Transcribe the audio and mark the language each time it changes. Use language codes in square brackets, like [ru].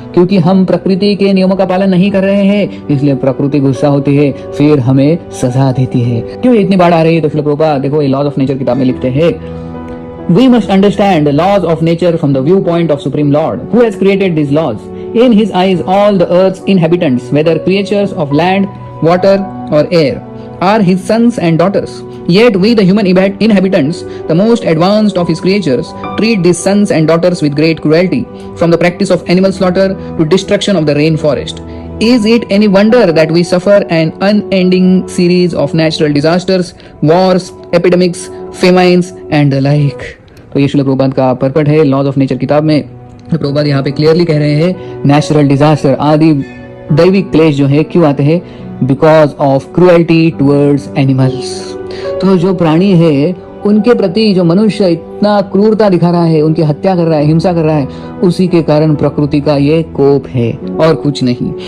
[hi] क्योंकि हम प्रकृति के नियमों का पालन नहीं कर रहे हैं, इसलिए प्रकृति गुस्सा होती है, फिर हमें सजा देती है। क्यों इतनी बाढ़ आ रही है? तो श्रील प्रभुपाद देखो, ये लॉज ऑफ नेचर किताब में लिखते हैं, [en] we must understand the laws of nature from the viewpoint of Supreme Lord, who has created these laws. In his eyes, all the earth's inhabitants, whether creatures of land, water, or air, are his sons and daughters. Yet we, the human inhabitants, the most advanced of his creatures, treat these sons and daughters with great cruelty, from the practice of animal slaughter to destruction of the rainforest. Is it any wonder that we suffer an unending series of natural disasters, wars, epidemics, famines and the like? [hi] तो ये श्रील प्रभुपाद का पर्पट है laws of nature किताब में। प्रभुपाद यहाँ पे clearly कह रहे हैं, नेचुरल डिजास्टर, आदि दैविक क्लेश जो है क्यों आते हैं? [en] Because of cruelty towards animals. [hi] तो जो प्राणी है उनके प्रति जो मनुष्य इतना क्रूरता दिखा रहा है, उनकी हत्या कर रहा है, हिंसा कर रहा है, उसी के कारण प्रकृति का ये कोप है और कुछ नहीं।